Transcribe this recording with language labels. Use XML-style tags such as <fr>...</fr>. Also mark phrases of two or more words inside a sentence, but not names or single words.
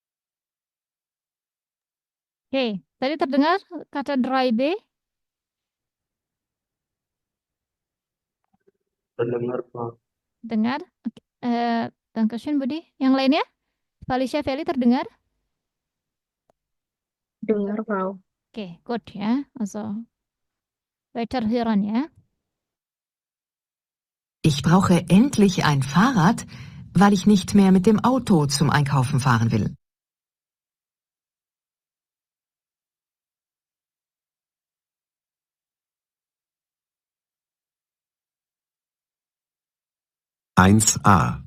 <id>Oke, tadi terdengar kata 3B? Terdengar, Pak. Dengar? Oke. Dankeschön Budi. Yang lainnya? Felicia Feli terdengar? Dengar, Frau. Oke,</id> <de>gut ya. Also weiterhören ya. Ich brauche endlich ein Fahrrad, weil ich nicht mehr mit dem Auto zum Einkaufen fahren will. Eins A.</de>